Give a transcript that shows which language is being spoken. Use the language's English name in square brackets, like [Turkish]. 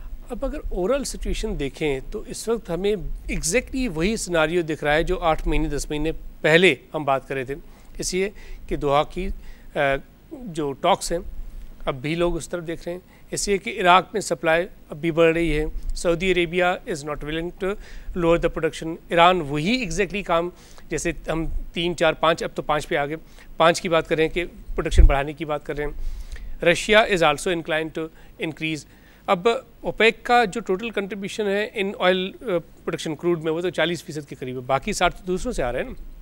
[Urdu] اب اگر overall situation دیکھیں تو اس وقت ہمیں ایگزیکٹلی وہی سناریو دکھ رہا ہے جو 8 مہینے 10 مہینے پہلے ہم بات کر رہے تھے, اس لیے کہ دوحہ کی جو ٹاکس ہیں اب بھی لوگ اس طرف دیکھ رہے ہیں, اس لیے کہ عراق میں سپلائی اب بھی بڑھ رہی ہے. [English] Saudi Arabia is not willing to lower the production. [Urdu] Iran وہی ایگزیکٹلی کام, جیسے ہم 3, 4, 5, اب تو 5 پہ آگے 5 کی بات کر رہے ہیں کہ پروڈکشن بڑھانے کی بات کر رہے ہیں. [English] Russia is also inclined to increase. [Urdu] اب اوپیک کا جو ٹوٹل کنٹریبیوشن ہے ان آئل پروڈکشن کروڈ میں وہ تو 40% کے قریب ہے, باقی 60 تو دوسروں سے آ رہے ہیں نا.